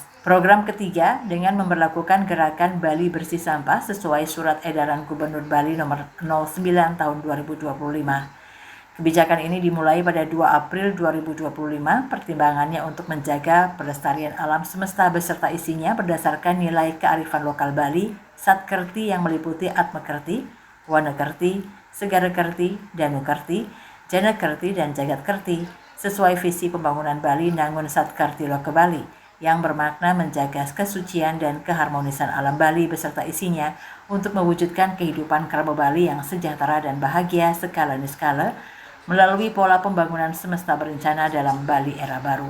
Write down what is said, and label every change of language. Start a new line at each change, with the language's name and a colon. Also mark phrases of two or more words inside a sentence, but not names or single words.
Indonesian: Program ketiga dengan memberlakukan gerakan Bali Bersih Sampah sesuai Surat Edaran Gubernur Bali Nomor 09 Tahun 2025. Kebijakan ini dimulai pada 2 April 2025, pertimbangannya untuk menjaga pelestarian alam semesta beserta isinya berdasarkan nilai kearifan lokal Bali, Satkerti yang meliputi Atmakerti, Wanakerti, Segarakerti, Danukerti, Janakerti, dan Jagatkerti, sesuai visi pembangunan Bali Nangun Satkerti Loke Bali, yang bermakna menjaga kesucian dan keharmonisan alam Bali beserta isinya untuk mewujudkan kehidupan kerabat Bali yang sejahtera dan bahagia skala niskala, melalui pola pembangunan semesta berencana dalam Bali era baru.